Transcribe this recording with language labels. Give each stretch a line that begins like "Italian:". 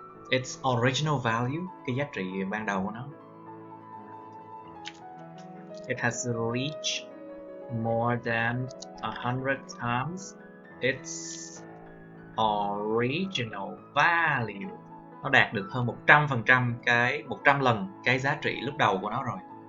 English: its original value,
Vietnamese: cái giá trị ban đầu của nó.
English: It has reached more than 100 times its original value.
Vietnamese: Nó đạt được hơn 100% 100 lần cái giá trị lúc đầu của nó rồi.